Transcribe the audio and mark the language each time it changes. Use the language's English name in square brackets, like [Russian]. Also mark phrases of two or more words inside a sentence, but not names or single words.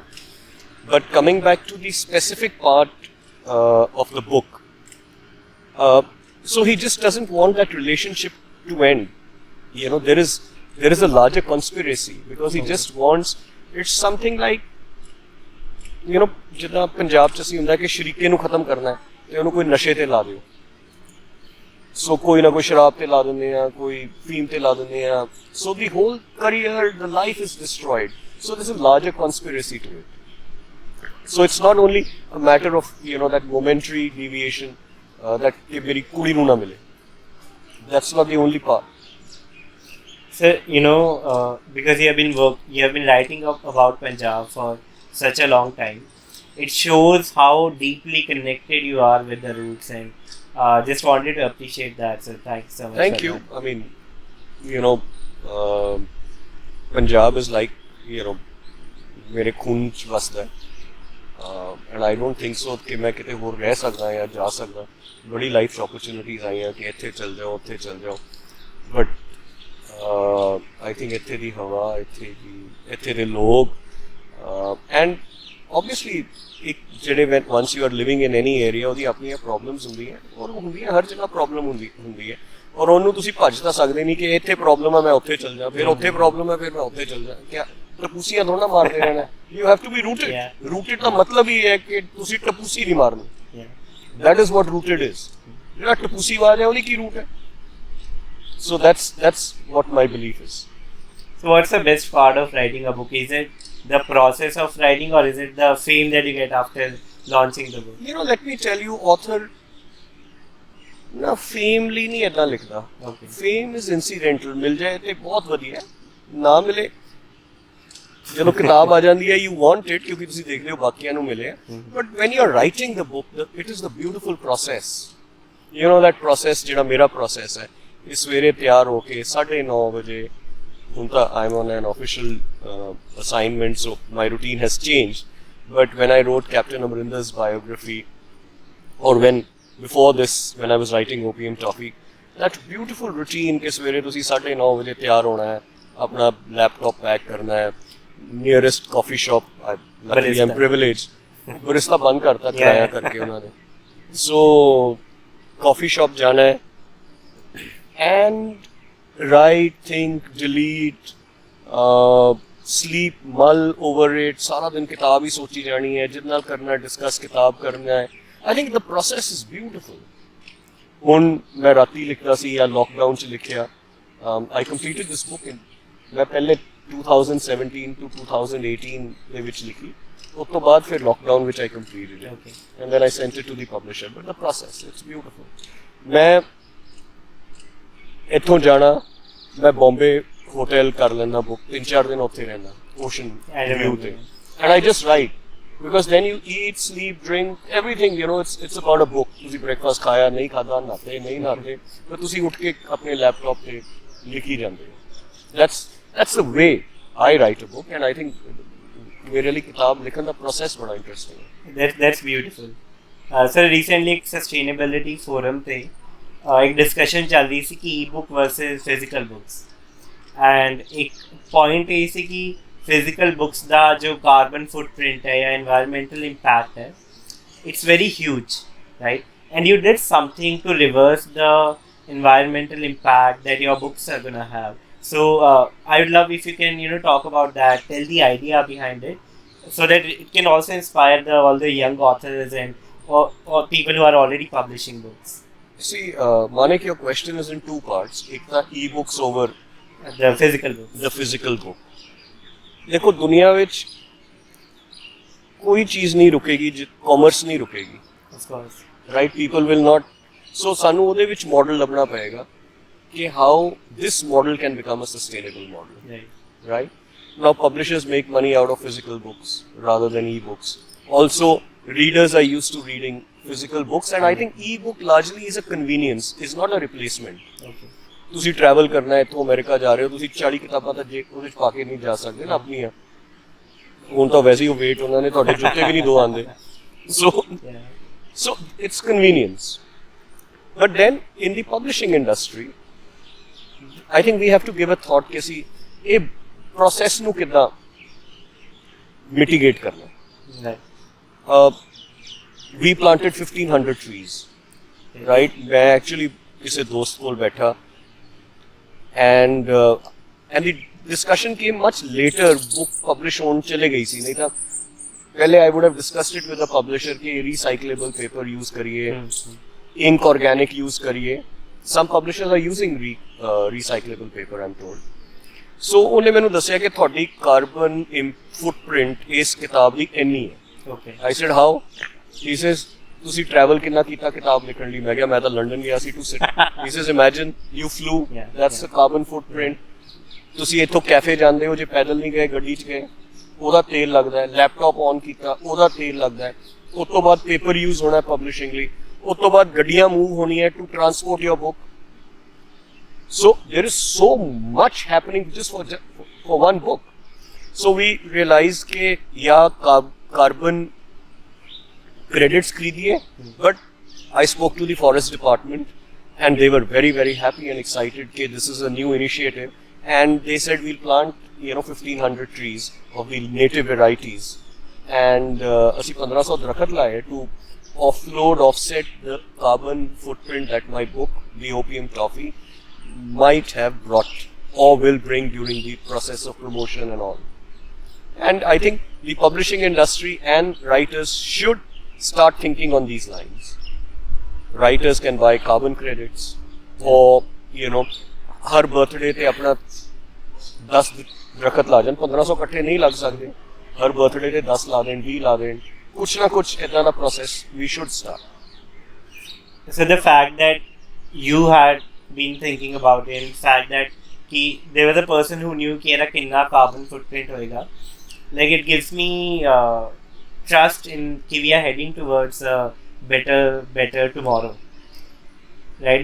[English] But coming back to the specific part of the book, so he just doesn't want that relationship to end. There is a larger conspiracy, because he just wants, it's something like you know [Punjabi] ਜਿੱਦਾਂ ਪੰਜਾਬ 'ਚ ਅਸੀਂ ਹੁੰਦਾ ਕਿ ਸ਼ਰੀਕੇ ਨੂੰ ਖਤਮ ਕਰਨਾ ਹੈ ਤੇ ਉਹਨੂੰ ਕੋਈ ਨਸ਼ੇ ਤੇ ਲਾ ਦਿਓ ਸੋ ਕੋਈ ਨਾ ਕੋਈ ਸ਼ਰਾਬ ਤੇ ਲਾ ਦਿੰਦੇ ਆ ਕੋਈ ਫੀਮ ਤੇ ਲਾ ਦਿੰਦੇ ਆ [English] so the whole career the life is destroyed so this is larger conspiracy to it so it's not only a matter of you know that momentary deviation that [Punjabi] ਕਿ ਮੇਰੀ ਕੁੜੀ ਨੂੰ ਨਾ ਮਿਲੇ [English] that's not the only part. So, because you have been writing about Punjab for such a long time, it shows how deeply connected you are with the roots, and just wanted to appreciate that. So, thank you so much. Thank you. That. I mean, Punjab is like, [Punjabi] ਮੇਰੇ ਖੂਨ ਚ ਵਸਦਾ ਹੈ, [English] and I don't think so [Punjabi] ਕਿ ਮੈਂ ਕਿਤੇ ਹੋਰ ਰਹਿ ਸਕਦਾ ਯਾ ਜਾ ਸਕਦਾ. ਬੜੀ [English] life opportunities [Punjabi] ਆਈ ਹੈਂ ਕਿ ਇੱਥੇ ਚੱਲ ਜਾਓ ਉੱਥੇ ਚੱਲ ਜਾਓ उत्थे चल जाओ, [English] but I think [Punjabi] ਇੱਥੇ ਦੀ ਹਵਾ ਇੱਥੇ ਦੇ ਲੋਕ [English] and obviously [Punjabi] ਇੱਕ ਜਿਹੜੇ once [English] you are living in any area [Punjabi] ਉਹਦੀ ਆਪਣੀਆਂ ਪ੍ਰੋਬਲਮਸ ਹੁੰਦੀਆਂ ਔਰ ਹੁੰਦੀਆਂ ਹਰ ਜਗ੍ਹਾ ਪ੍ਰੋਬਲਮ ਹੁੰਦੀ ਹੈ ਔਰ ਉਹਨੂੰ ਤੁਸੀਂ ਭੱਜ ਤਾਂ ਸਕਦੇ ਨਹੀਂ ਕਿ ਇੱਥੇ ਪ੍ਰੋਬਲਮ ਹੈ ਮੈਂ ਉੱਥੇ ਚਲ ਜਾ ਫਿਰ ਉੱਥੇ ਪ੍ਰੋਬਲਮ ਹੈ ਫਿਰ ਮੈਂ ਉੱਥੇ ਚਲ ਜਾ ਕਿਆ ਟਪੂਸੀਆਂ ਥੋੜਾ ਮਾਰਦੇ ਰਹਿਣਾ [English] you have to be rooted [Punjabi] ਦਾ ਮਤਲਬ ਹੀ ਹੈ ਕਿ ਤੁਸੀਂ ਟਪੂਸੀ ਨਹੀਂ ਮਾਰਨੀ [English] that is what rooted is [Punjabi] ਜਿਹੜਾ ਟਪੂਸੀ ਆਵਾਜ਼ ਹੈ ਉਹਦੀ ਕੀ ਰੂਟ ਹੈ [English] so that's what my belief is. So what's the best part of writing a book? Is it the process of writing or is it the fame that you get after launching the book? Let me tell you, [Punjabi] author ਨਾ fame ਲਈ ਨਹੀਂ ਏਡਨਾ ਲਿਖਦਾ. [English] Okay. Fame is incidental. [Punjabi] ਮਿਲ ਜਾਏ ਤੇ ਬਹੁਤ ਵਧੀਆ ਨਾ ਮਿਲੇ ਜਦੋਂ ਕਿਤਾਬ ਆ ਜਾਂਦੀ ਹੈ [English] you want it [Punjabi] ਕਿਉਂਕਿ ਤੁਸੀਂ ਦੇਖ ਰਹੇ ਹੋ ਬਾਕੀਆਂ ਨੂੰ ਮਿਲੇ [English] but when you are writing the book it is the beautiful process. That process [Punjabi] ਜਿਹੜਾ ਮੇਰਾ process ਹੈ ਸਵੇਰੇ ਤਿਆਰ ਹੋ ਕੇ 9:30 ਵਜੇ ਹੁਣ ਤਾਂ [English] I'm on an official assignment so my routine has changed but when I wrote Captain Amrinder's biography or before this when I was writing Opium Toffee that beautiful routine [Punjabi] ਕਿ ਸਵੇਰੇ ਤੁਸੀਂ 9:30 ਵਜੇ ਤਿਆਰ ਹੋਣਾ ਹੈ ਆਪਣਾ ਲੈਪਟਾਪ ਪੈਕ ਕਰਨਾ ਹੈ [English] nearest coffee shop luckily I'm privileged barista [Punjabi] ਬੰਦ ਕਰਤਾ ਕਿਰਾਇਆ ਕਰਕੇ ਉਹਨਾਂ ਨੇ [English] so coffee shop [Punjabi] ਜਾਣਾ ਹੈ [English] and write, think, delete, sleep, mull over it, [Hindi] सारा दिन किताब ही सोची जानी है, जितना करना है, discuss किताब करना है. [English] I think the process is beautiful. [Punjabi] ਹੁਣ ਮੈਂ ਰਾਤੀਂ ਲਿਖਦਾ ਸੀ ਯਾ lockdown ਚ ਲਿਖਿਆ. [English] I completed this book [Punjabi] ਮੈਂ ਪਹਿਲਾਂ 2017 to 2018 ਦੇ ਵਿੱਚ ਲਿਖੀ. ਉਸ ਤੋਂ ਬਾਅਦ ਫਿਰ lockdown ਵਿੱਚ [English] I completed it. [Punjabi] Okay. [English] And then I sent it to the publisher. But the process, it's beautiful. [Punjabi] ਮੈਂ ਇੱਥੋਂ ਜਾਣਾ ਮੈਂ ਬੰਬੇ ਹੋਟਲ ਕਰ ਲੈਣਾ ਬੁੱਕ 3-4 ਦਿਨ ਉੱਥੇ ਰਹਿਣਾ [English] ocean view [Punjabi] ਤੇ [English] and I just write because then you eat sleep drink everything it's about a book [Punjabi] ਤੁਸੀਂ ਬ੍ਰੇਕਫਾਸਟ ਖਾਇਆ ਨਹੀਂ ਖਾਧਾ ਨਹਾਤੇ ਨਹੀਂ ਨਹਾਤੇ ਪਰ ਤੁਸੀਂ ਉੱਠ ਕੇ ਆਪਣੇ ਲੈਪਟਾਪ ਤੇ ਲਿਖੀ ਜਾਂਦੇ ਹੋ [English] that's the way I write a book and I think [Punjabi] ਮੇਰੇ ਲਈ ਕਿਤਾਬ ਲਿਖਣ ਦਾ ਪ੍ਰੋਸੈਸ ਬੜਾ ਇੰਟਰਸਟਿੰਗ ਹੈ [English] that's beautiful. Sir, recently [Hindi] ਇੱਕ [English] sustainability forum [Hindi] ਤੇ एक डिस्कशन चल रही थी कि [English] e book versus physical books and [Hindi] एक पॉइंट ये सी कि [English] physical books [Hindi] का जो [English] carbon footprint [Hindi] है या [English] environmental impact है it's very huge right and you did something to reverse the environmental impact that your books are gonna have so I would love if you can talk about that, tell the idea behind it so that it can also inspire all the young authors and or people who are already publishing books. See, Manik, your question is in two parts. [Hindi] एक था [English] e-books over the physical book. The physical book. [Hindi] देखो दुनिया ਵਿੱਚ कोई चीज़ नहीं रुकेगी जो commerce नहीं रुकेगी. [English] Of course. Right? People will not. So [Punjabi] ਸਾਨੂੰ ਉਹਦੇ ਵਿੱਚ model ਲੱਭਣਾ ਪਏਗਾ [English] कि how this model can become a sustainable model. Right? Now publishers make money out of physical books rather than e-books. Also, readers are used to reading physical books and I think e-book largely is a convenience, is not a replacement. [Punjabi] Okay. ਤੁਸੀਂ travel ਕਰਨਾ ਹੈ ਇੱਥੋਂ ਅਮਰੀਕਾ ਜਾ ਰਹੇ ਹੋ ਤੁਸੀਂ 40 ਕਿਤਾਬਾਂ ਤਾਂ ਜੇ ਉਹਦੇ ਚ ਪਾ ਕੇ ਨਹੀਂ ਜਾ ਸਕਦੇ ਨਾ ਆਪਣੀਆਂ ਹੁਣ ਤਾਂ ਵੈਸੇ ਹੀ ਉਹ weight ਉਹਨਾਂ ਨੇ ਤੁਹਾਡੇ ਜੁੱਤੇ ਵੀ ਨਹੀਂ ਦੋ ਆਉਂਦੇ [English] so it's convenience but then in the publishing industry I think we have to give a thought [Punjabi] ਕਿ ਅਸੀਂ ਇਹ process ਨੂੰ ਕਿੱਦਾਂ mitigate ਕਰਨਾ [English] we planted 1500 trees right [Hindi] मैं actually किसी दोस्त को बैठा [English] and the discussion came much later book publish [Hindi] होने चले गई सी नहीं था पहले [English] I would have discussed it with a publisher [Hindi] कि recyclable paper use करिए, [English] ink organic use करिए. Some publishers are using recyclable paper, I'm told. [Punjabi] So ਉਹਨੇ ਮੈਨੂੰ ਦੱਸਿਆ ਕਿ ਤੁਹਾਡੀ [English] carbon footprint [Punjabi] ਇਸ ਕਿਤਾਬ ਦੀ ਇੰਨੀ ਹੈ. [English] Okay. I said how? He says [Punjabi] ਤੁਸੀਂ travel ਕਿੰਨਾ ਕੀਤਾ ਕਿਤਾਬ ਲਿਖਣ ਲਈ? ਮੈਂ ਕਿਹਾ ਮੈਂ ਤਾਂ ਲੰਡਨ ਗਿਆ ਸੀ [English] to sit. He says imagine you flew, that's the carbon footprint. [Punjabi] ਤੁਸੀਂ ਇੱਥੋਂ ਕੈਫੇ ਜਾਂਦੇ ਹੋ ਜੇ ਪੈਦਲ ਨਹੀਂ ਗਏ ਗੱਡੀ 'ਚ ਗਏ ਉਹਦਾ ਤੇਲ ਲੱਗਦਾ ਹੈ, [English] laptop on [Punjabi] ਕੀਤਾ ਉਹਦਾ ਤੇਲ ਲੱਗਦਾ ਹੈ, ਉਸ ਤੋਂ ਬਾਅਦ [English] paper use [Punjabi] ਹੋਣਾ ਪਬਲਿਸ਼ਿੰਗ ਲਈ, ਉਸ ਤੋਂ ਬਾਅਦ ਗੱਡੀਆਂ ਮੂਵ ਹੋਣੀਆਂ [English] to transport your book. So there is so much happening just for one book. So we realized [Hindi] कि या [English] carbon credits खरीदिए, but I spoke to the forest department and they were very very happy and excited कि this is a new initiative and they said we'll plant 1500 trees of the native varieties and [Punjabi] ਅਸੀਂ 1500 ਦਰਖਤ ਲਾਏ [English] to offset the carbon footprint that my book, the Opium Toffee, might have brought or will bring during the process of promotion and all. And I think the publishing industry and writers should start thinking on these lines. Writers can buy carbon credits or, [Punjabi] ਹਰ birthday ਤੇ ਆਪਣਾ 10 ਦਰਖਤ ਲਾ ਜਾਣ, 1500 ਇਕੱਠੇ ਨਹੀਂ ਲੱਗ ਸਕਦੇ, ਹਰ birthday ਤੇ 10 ਲਾ ਦੇਣ, 20 ਲਾ ਦੇਣ, ਕੁਝ ਨਾ ਕੁਝ ਐਸਾ ਨਾ [English] process we should start. So the fact that you had been thinking about it, the fact that there was a person who knew [Hindi] कि ऐसा कितना carbon footprint होएगा, [English] like it gives me trust in कि we are heading towards a better tomorrow, right?